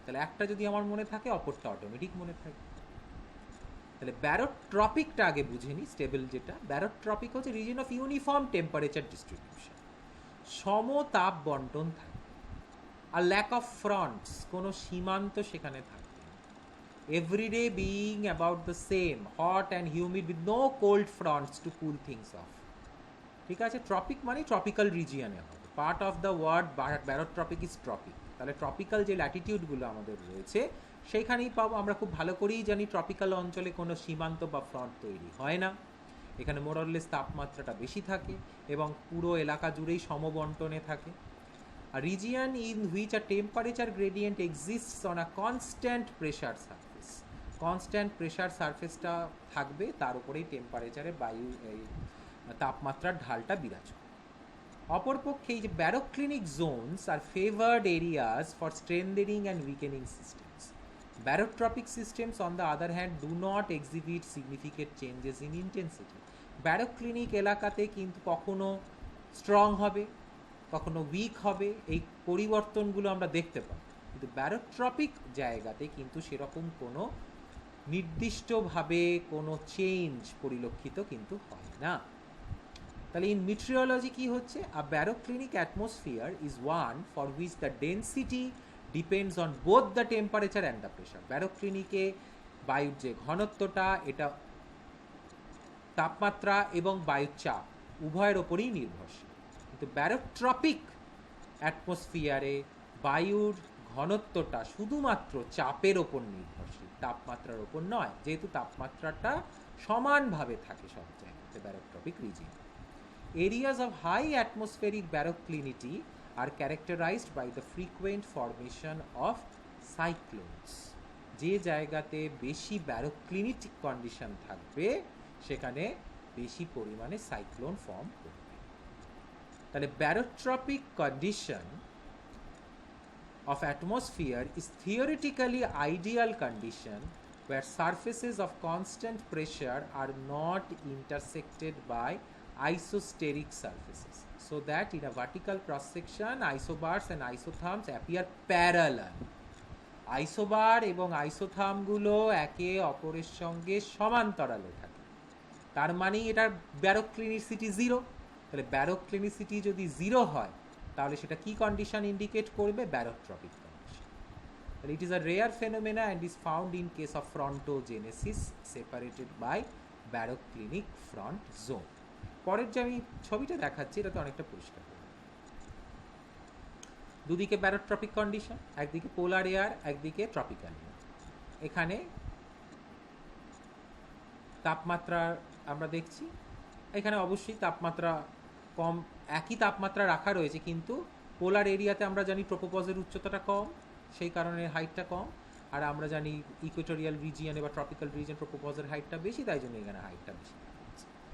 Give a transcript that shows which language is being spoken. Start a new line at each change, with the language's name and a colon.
Bangla: তাহলে একটা যদি আমার মনে থাকে অপরটা অটোমেটিক মনে থাকে। তাহলে ব্যারোট্রপিকটা আগে বুঝে নিই। স্টেবল যেটা, ব্যারোট্রপিক হচ্ছে
English: reason of uniform temperature distribution,
Bangla: সমতাপ বন্টন থাকে, আর
English: lack of fronts,
Bangla: কোনো সীমান্ত সেখানে থাকে।
English: Everyday being about the same, hot and humid with no cold fronts to cool things off.
Bangla: ঠিক আছে,
English: Tropic মানে tropical রিজিয়নে হবে। Part of the word barotropic is tropic.
Bangla: তাহলে ট্রপিক্যাল যে ল্যাটিটিউডগুলো আমাদের রয়েছে সেইখানেই পাবো। আমরা খুব ভালো করেই জানি ট্রপিক্যাল অঞ্চলে কোনো সীমান্ত বা ফ্রন্ট তৈরি হয় না, এখানে মোরলেস তাপমাত্রাটা বেশি থাকে এবং পুরো এলাকা জুড়েই সমবন্টনে থাকে।
English: A region in which a temperature gradient exists on a constant pressure surface, constant pressure
Bangla: সারফেসটা থাকবে, তার উপরেই টেম্পারেচারে বায়ু এই তাপমাত্রার ঢালটা বিরাজ করে। অপরপক্ষে এই যে
English: Baroclinic zones are favoured areas for strengthening and weakening systems. Barotropic systems on the other hand do not exhibit significant changes in intensity.
Bangla: ব্যারোক্লিনিক এলাকাতে কিন্তু কখনো স্ট্রং হবে, কখনো উইক হবে, এই পরিবর্তনগুলো আমরা দেখতে পাই। কিন্তু ব্যারোট্রপিক জায়গাতে কিন্তু সেরকম কোনো নির্দিষ্টভাবে কোনো চেঞ্জ পরিলক্ষিত কিন্তু হয় না।
English: তাহলে in meteorology
Bangla: কি হচ্ছে?
English: A baroclinic atmosphere is one for which the density depends on both the temperature and the pressure.
Bangla: ব্যারোক্লিনিকে বায়ুর যে ঘনত্বটা, এটা তাপমাত্রা এবং বায়ুর চাপ উভয়ের ওপরেই নির্ভরশীল। কিন্তু ব্যারোট্রপিক অ্যাটমসফিয়ারে বায়ুর ঘনত্বটা শুধুমাত্র চাপের ওপর নির্ভরশীল, তাপমাত্রার ওপর নয়, যেহেতু তাপমাত্রাটা সমানভাবে থাকে সব জায়গাতে ব্যারোট্রপিক region.
English: Areas of high atmospheric baroclinity are characterized by the frequent formation of cyclones.
Bangla: যে জায়গাতে বেশি ব্যারোক্লিনিটিক কন্ডিশন থাকবে সেখানে বেশি পরিমাণে সাইক্লোন ফর্ম করবে।
English: তাহলে barotropic condition of atmosphere is theoretically ideal condition where surfaces of constant pressure are not intersected by isosteric surfaces, so that in a vertical cross section isobars and isotherms appear parallel.
Bangla: Isobar এবং আইসোথার্মগুলো একে অপরের সঙ্গে সমান্তরালে থাকে, তার মানে এটার ব্যারোক্লিনিসিটি zero. তাহলে ব্যারোক্লিনিসিটি যদি জিরো হয় তাহলে সেটা কি কন্ডিশন ইন্ডিকেট করবে? ব্যারোট্রপিক condition.
English: It is a rare phenomena and is found in case of frontogenesis separated by baroclinic front zone.
Bangla: পরের যে আমি ছবিটা দেখাচ্ছি এটা তো অনেকটা পরিষ্কার, দুদিকে ব্যারোট্রপিক কন্ডিশন, একদিকে পোলার এয়ার, একদিকে ট্রপিক্যাল এয়ার। এখানে তাপমাত্রা আমরা দেখছি, এখানে অবশ্যই তাপমাত্রা কম, একই তাপমাত্রা রাখা রয়েছে, কিন্তু পোলার এরিয়াতে আমরা জানি ট্রোপোপজের উচ্চতাটা কম, সেই কারণে হাইটটা কম, আর আমরা জানি ইকুয়েটোরিয়াল রিজিয়নে বা ট্রপিক্যাল রিজিয়ন ট্রোপোপজের হাইটটা বেশি, তাই জন্য এখানে হাইটটা বেশি হচ্ছে।